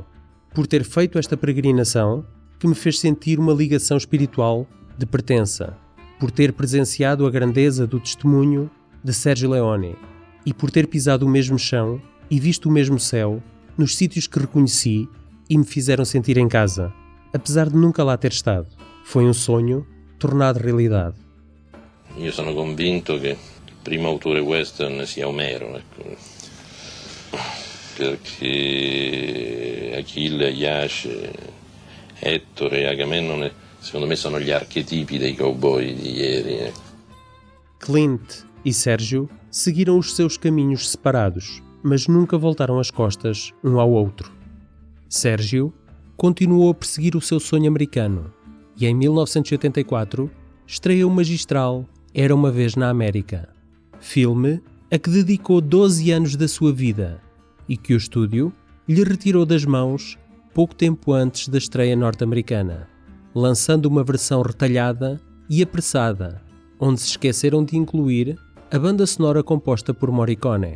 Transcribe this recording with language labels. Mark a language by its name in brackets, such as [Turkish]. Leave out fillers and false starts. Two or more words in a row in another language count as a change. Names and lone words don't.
[Portuguese] por ter feito esta peregrinação que me fez sentir uma ligação espiritual de pertença, por ter presenciado a grandeza do testemunho de Sergio Leone e por ter pisado o mesmo chão e visto o mesmo céu nos sítios que reconheci e me fizeram sentir em casa, apesar de nunca lá ter estado. Foi um sonho tornado realidade. [Italian] Io sono convinto che il primo autore western sia Omero, ecco. Perché Achille, Iace, Ettore e Agamennone secondo me sono gli archetipi dei cowboy di ieri. [Portuguese] Clint e Sérgio seguiram os seus caminhos separados, mas nunca voltaram as costas um ao outro. Sérgio continuou a perseguir o seu sonho americano e em 1984 estreou o magistral Era uma Vez na América, filme a que dedicou 12 anos da sua vida e que o estúdio lhe retirou das mãos pouco tempo antes da estreia norte-americana, lançando uma versão retalhada e apressada, onde se esqueceram de incluir a banda sonora composta por Morricone.